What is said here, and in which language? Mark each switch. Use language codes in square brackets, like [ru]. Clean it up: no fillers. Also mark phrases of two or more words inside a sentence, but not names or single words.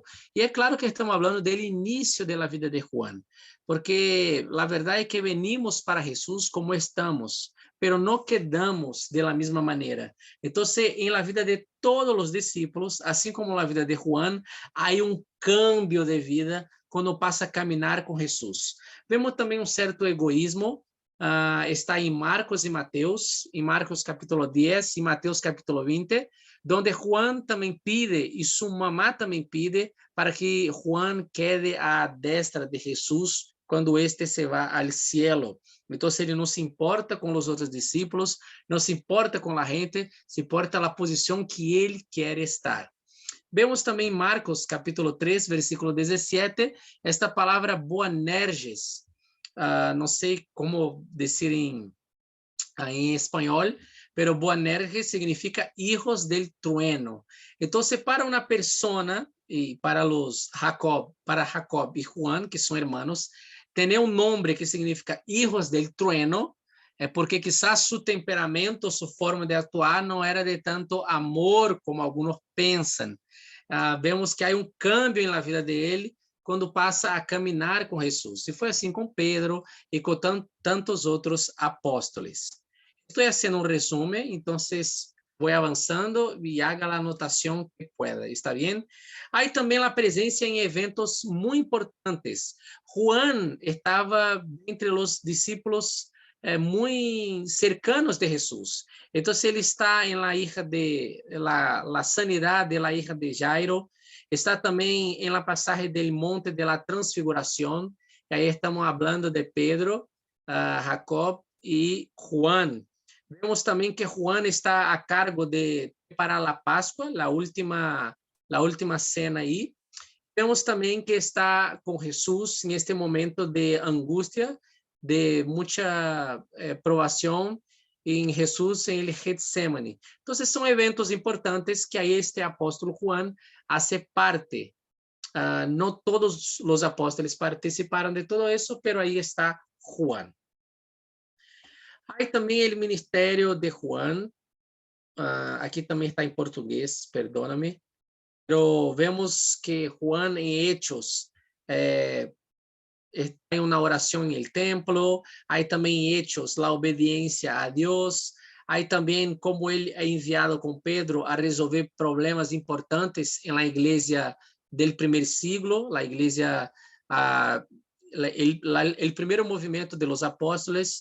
[es] Y es claro que estamos hablando del inicio de la vida de Juan, porque la verdad es que venimos para Jesús como estamos, pero no quedamos de la misma manera. Entonces, en la vida de todos los discípulos, así como en la vida de Juan, hay un cambio de vida [pt] quando passa a caminhar com Jesus. Vemos também um certo egoísmo, está em Marcos e Mateus, em Marcos capítulo 10 e Mateus capítulo 20, donde Juan também pide, e sua mamá também pide, para que Juan quede à destra de Jesus quando este se vá ao cielo. Então, ele não se importa com os outros discípulos, não se importa com a gente, se importa a posição que ele quer estar. Vemos também Marcos, capítulo 3, versículo 17, esta palavra Boanerges. Não sei como dizer em espanhol, [es] pero Boanerges significa hijos del trueno. [pt] Então, para uma persona, e para Jacob e Juan, que são hermanos, ter um nome que significa [es] hijos del trueno, [pt] é porque [es] quizás su temperamento, su forma [pt] de atuar não era de tanto amor como alguns pensam. Vemos que há um cambio na vida dele quando passa a caminhar com Jesus. E foi assim com Pedro e com tantos outros apóstolos. Estou fazendo um resumo, então vou avançando e haga a anotação [es] que pueda. [pt] ¿Está bem? Há também a presença em eventos muito importantes. Juan estava entre os discípulos [es] muy cercanos de Jesús. Entonces él está en la sanidad de la hija de Jairo, está también en la pasaje del monte de la transfiguración, y ahí estamos hablando de Pedro, Jacob y Juan. Vemos también que Juan está a cargo de preparar la Pascua, la última cena ahí. Vemos también que está con Jesús en este momento de angustia, de mucha [pt] provação em Jesus [es] em el Getsemane. Então, são eventos importantes que aí este apóstolo Juan hace parte. Não todos os apóstolos participaram de todo isso, pero aí está Juan. Aí também o ministério de Juan. [pt] Aqui também está em português, [es] perdóname. Pero vemos que Juan em Hechos está en una oración en el templo, hay también hechos la obediencia a Dios, hay también como él ha enviado con Pedro a resolver problemas importantes en la iglesia del primer siglo, la iglesia, el primer movimiento de los apóstoles.